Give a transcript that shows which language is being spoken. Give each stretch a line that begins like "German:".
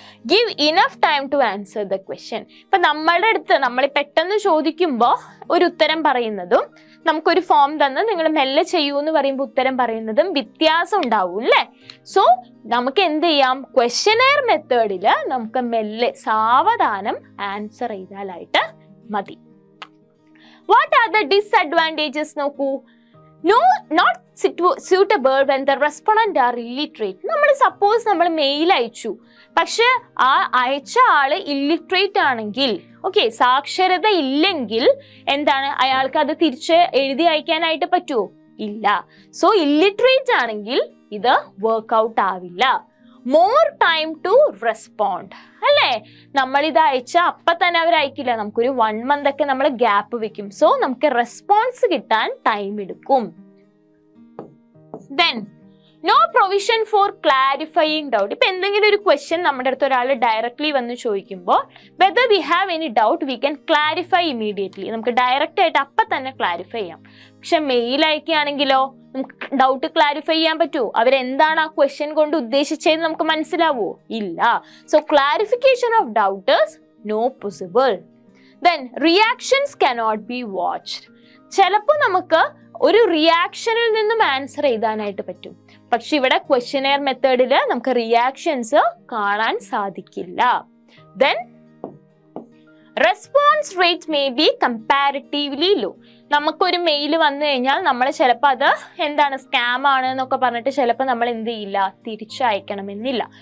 English: Give enough time to answer the question.
Malayalam: ഇപ്പൊ നമ്മളുടെ അടുത്ത് നമ്മൾ പെട്ടെന്ന് ചോദിക്കുമ്പോൾ ഒരു ഉത്തരം പറയുന്നതും നമുക്കൊരു ഫോം തന്ന് നിങ്ങൾ മെല്ലെ ചെയ്യൂ എന്ന് പറയുമ്പോൾ ഉത്തരം പറയുന്നതും വ്യത്യാസം ഉണ്ടാവും അല്ലേ. സോ നമുക്ക് എന്ത് ചെയ്യാം, ക്വസ്റ്റ്യനെയർ മെത്തേഡില് നമുക്ക് മെല്ലെ സാവധാനം ആൻസർ ചെയ്താലായിട്ട് മതി.
English: What are the disadvantages നോക്കൂ. not suitable when the respondent are illiterate.
Malayalam: നമ്മൾ സപ്പോസ് നമ്മൾ മെയിൽ അയച്ചു, പക്ഷെ ആ അയച്ച ആള് ഇല്ലിറ്ററേറ്റ് ആണെങ്കിൽ, ഓക്കെ, സാക്ഷരത ഇല്ലെങ്കിൽ എന്താണ്, അയാൾക്ക് അത് തിരിച്ച് എഴുതി അയക്കാനായിട്ട് പറ്റുമോ? ഇല്ല. സോ ഇല്ലിറ്ററേറ്റ് ആണെങ്കിൽ ഇത് വർക്ക്ഔട്ട് ആവില്ല. മോർ ടൈം ടു റെസ്പോണ്ട് അല്ലേ, നമ്മളിത് അയച്ച അപ്പൊ തന്നെ അവർ അയക്കില്ല, നമുക്കൊരു 1 month ഒക്കെ നമ്മൾ ഗ്യാപ്പ് വെക്കും. സോ നമുക്ക് റെസ്പോൺസ് കിട്ടാൻ ടൈം എടുക്കും. Then
English: No provision for clarifying doubt.
Malayalam: ഇപ്പൊ എന്തെങ്കിലും ഒരു ക്വസ്റ്റ്യൻ നമ്മുടെ അടുത്ത് ഒരാൾ ഡയറക്ട്ലി വന്ന് ചോദിക്കുമ്പോൾ
English: Whether we have any doubt we can clarify immediately.
Malayalam: നമുക്ക് ഡയറക്റ്റ് ആയിട്ട് അപ്പൊ തന്നെ ക്ലാരിഫൈ ചെയ്യാം. പക്ഷെ മെയിൽ അയക്കുകയാണെങ്കിലോ നമുക്ക് ഡൗട്ട് ക്ലാരിഫൈ ചെയ്യാൻ പറ്റുമോ? അവരെന്താണ് ആ ക്വസ്റ്റ്യൻ കൊണ്ട് ഉദ്ദേശിച്ചതെന്ന് നമുക്ക് മനസ്സിലാവോ? ഇല്ല.
English: So clarification of doubt is no possible. Then reactions cannot be watched.
Malayalam: ചിലപ്പോൾ നമുക്ക് ഒരു റിയാക്ഷനിൽ നിന്നും ആൻസർ എഴുതാനായിട്ട് പറ്റും, പക്ഷെ ഇവിടെ ക്വസ്റ്റ്യനെയർ മെത്തേഡിൽ നമുക്ക് റിയാക്ഷൻസ് കാണാൻ സാധിക്കില്ല.
English: Then response rate may be comparatively low.
Malayalam: നമുക്കൊരു മെയിൽ വന്നു കഴിഞ്ഞാൽ നമ്മൾ ചിലപ്പോൾ അത് എന്താണ് സ്കാം ആണ് എന്നൊക്കെ പറഞ്ഞിട്ട് ചിലപ്പോൾ നമ്മൾ എന്ത് ചെയ്യില്ല, തിരിച്ചയക്കണമെന്നില്ല.